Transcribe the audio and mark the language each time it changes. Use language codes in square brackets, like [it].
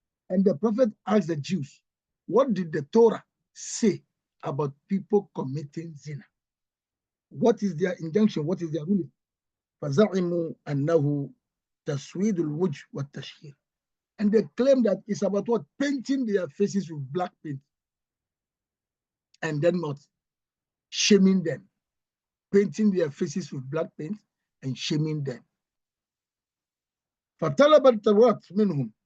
[en] And the Prophet asked the Jews, what did the Torah say about people committing zina. What is their injunction? What is their ruling? [ar] فزعموا أنه تسويد الوجه والتشهير. [en] And they claim that it's about what? Painting their faces with black paint. And then not shaming them. Painting their faces with black paint and shaming them. [ar] فطلب التوراة منهم.